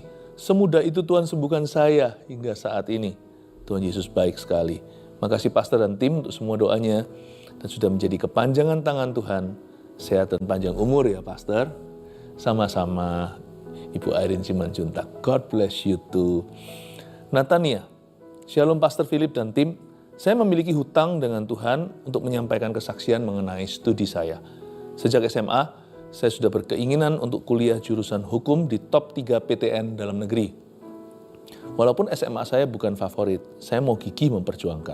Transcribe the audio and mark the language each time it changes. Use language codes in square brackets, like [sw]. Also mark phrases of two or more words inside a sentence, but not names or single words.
[id] Semudah itu Tuhan sembuhkan saya hingga saat ini. Tuhan Yesus baik sekali. Makasih pastor dan tim untuk semua doanya. Dan sudah menjadi kepanjangan tangan Tuhan. Sehat dan panjang umur ya pastor. Sama-sama Ibu Airin Simanjuntak. [en] God bless you too. [id] Natania. Shalom Pastor Philip dan tim. Saya memiliki hutang dengan Tuhan untuk menyampaikan kesaksian mengenai studi saya. Sejak SMA, saya sudah berkeinginan untuk kuliah jurusan hukum di top 3 PTN dalam negeri. Walaupun SMA saya bukan favorit, saya mau gigih memperjuangkan.